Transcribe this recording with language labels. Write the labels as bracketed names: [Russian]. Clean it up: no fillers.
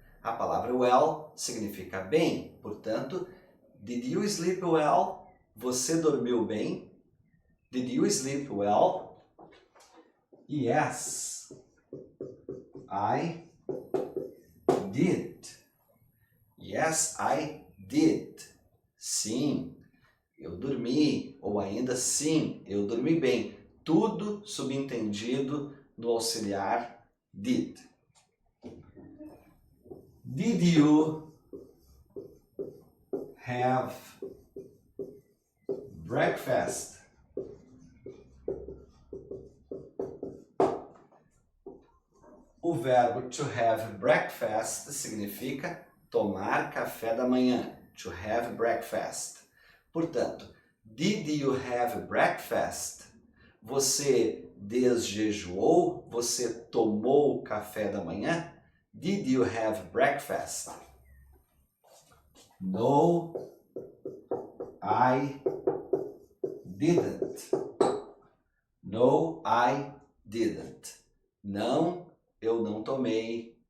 [Portuguese] A palavra well significa bem. [English] Portanto, did you sleep well? [Portuguese] Você dormiu bem? [English] Did you sleep well? Yes, I did. Yes, I did. [Portuguese] Sim, eu dormi. Ou ainda sim, eu dormi bem. Tudo subentendido no auxiliar did. [English] Did you have breakfast? [Portuguese] O verbo to have breakfast significa tomar café da manhã. [English] To have breakfast. Portanto, did you have breakfast? [Portuguese] Você desjejuou? Você tomou café da manhã? [English] Did you have breakfast? No, I didn't. No, I didn't. [Portuguese] Não, eu não tomei.